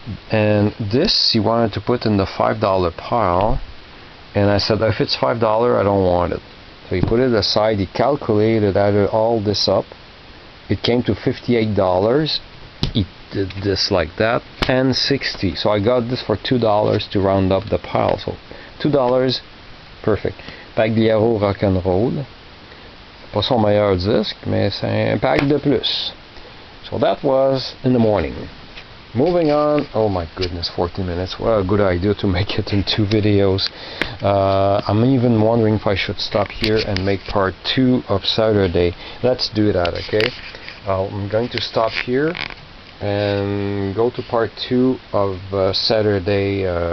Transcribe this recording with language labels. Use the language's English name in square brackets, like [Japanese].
[English] And this he wanted to put in the $5 pile, and I said if it's $5, I don't want it. So he put it aside. He calculated, added all this up. It came to $58. He did this like that, and $60. So I got this for $2 to round up the pile. So $2, perfect. Pagliaro Rock'n'Roll. [French] Pas son meilleur disque, mais c'est un pack de plus. [English] So that was in the morning. Moving on. Oh my goodness, 40 minutes. What a good idea to make it in 2 videos. I'm even wondering if I should stop here and make part 2 of Saturday. Let's do that, okay? I'm going to stop here and go to part 2 of Saturday